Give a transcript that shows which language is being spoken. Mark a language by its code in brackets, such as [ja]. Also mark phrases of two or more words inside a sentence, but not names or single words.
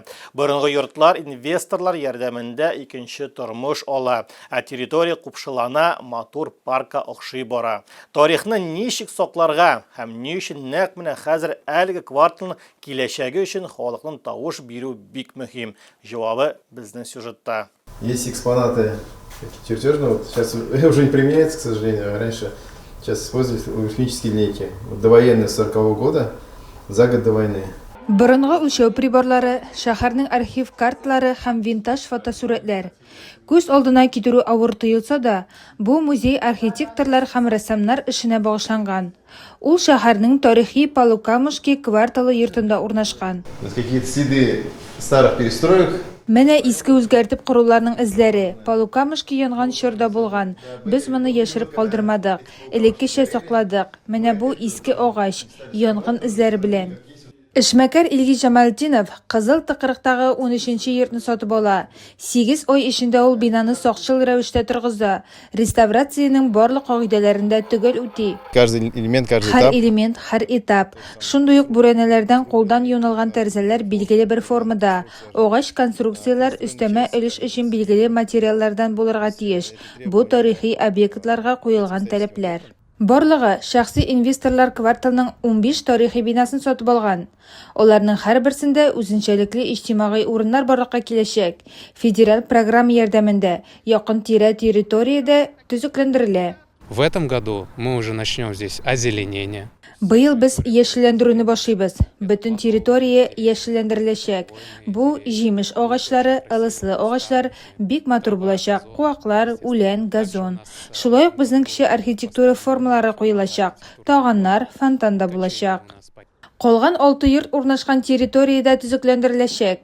[tt] Борынгы йортлар инвесторлар ярдәмендә икенче тормыш ала, ә территория купшылана, матур парка охшый бара. Тарихны ничек сакларга һәм ни өчен нәкъ менә хәзер әлеге кварталның киләчәге өчен халыкның тавыш бирү бик мөһим. Җавабы безнең сюжетта. [ru] Есть экспонаты чертежные, сейчас уже не применяется, к сожалению, раньше. Сейчас используют арифметические линейки. Довоенные 40-го года, за год до войны. [tt] Борынгы үлчәү приборлары, шәһәрнең архив карталары һәм винтаж фотосурәтләр. Күз алдына китерү авыр тоелса да, бу музей архитекторлар һәм рәссамнар эшенә багышланган. Ул шәһәрнең тарихи Полукамышки кварталы йортында урнашкан. [ru] Какие-то следы старых перестроек. [tt] Менә иске үзгәртеп коруларның эзләре. Полукамышки янган чорда булган. Без моны яшереп калдырмадык. Элеккечә сакладык. Менә бу иске агач, янгын эзләре белән. Эшмәкәр Илгиз Җамалетдинов Кызыл Тыкрыктагы 13-нче йортны сатып ала. 8 ай эчендә ул бинаны сакчыл рәвештә торгызды. Реставрациянең барлык кагыйдәләрендә төгәл үти. [ru] Каждый элемент, каждый [tt] Һәр [ru] этап. [tt] элемент, һәр этап. Шундый ук бүрәнәләрдән кулдан юнылган тәрзәләр билгеле бер формада. Агач конструкцияләр өстәмә өлеш өчен билгеле материаллардан булырга тиеш. Бу тарихи объектларга куелган таләпләр. Барлыгы шәхси инвесторлар кварталның 15 тарихи бинасын сатып алган. Аларның һәрберсендә үзенчәлекле иҗтимагый урыннар барлыкка киләчәк. Федераль программа ярдәмендә якын-тирә территориядә төзекләндерелә. [ru] В этом году мы уже начнем здесь озеленение. [tt] Быел без яшелләндерүне башлыйбыз. Бөтен территория яшелләндереләчәк. Бу җимеш агачлары, ылыслы агачлар бик матур булачак. Куаклар, үлән, газон. Шулай ук безнең кече архитектура формалары куелачак. Таганнар, фонтан да булачак. Калган 6 йорт урнашкан территориядә төзекләндереләчәк.